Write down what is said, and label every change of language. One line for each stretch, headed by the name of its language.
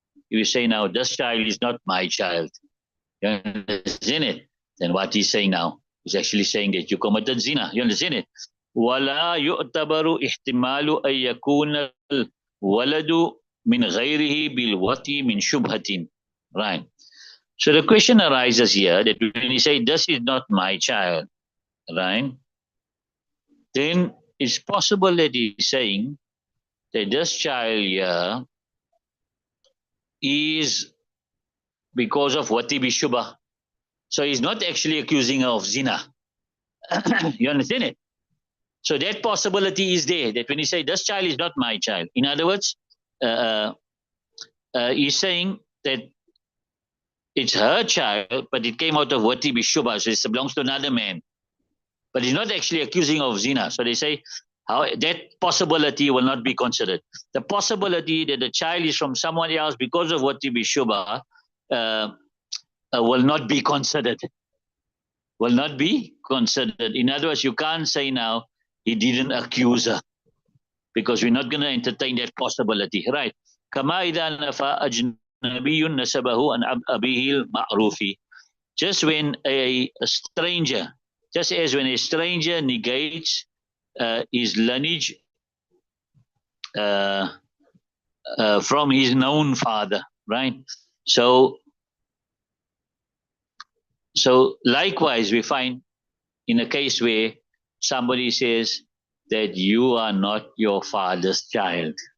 English: You say now, this child is not my child. You understand it? Then what he's saying now is actually saying that you committed zina. You understand it?
Arabic: ولا يعتبر احتمال أن يكون الولد من غيره بالوطي من شبهة.
English: Right. So the question arises here that when you say this is not my child, right? Then it's possible that he's saying that this child here is because of wati bi shubha. So he's not actually accusing her of zina. You understand it? So that possibility is there, that when you say this child is not my child, in other words, he's saying that it's her child, but it came out of wati bi shubha, so it belongs to another man. But he's not actually accusing of zina. So they say that possibility will not be considered. The possibility that the child is from someone else because of wati bi shubha will not be considered. Will not be considered. In other words, you can't say now he didn't accuse her, because we're not going to entertain that possibility, right?
Arabic: كما إذا نفى أجنبي نسبه عن أبيه المعروف.
English: Just when a stranger, just as when a stranger negates his lineage from his known father, right? So likewise, we find in a case where somebody says that you are not your father's child.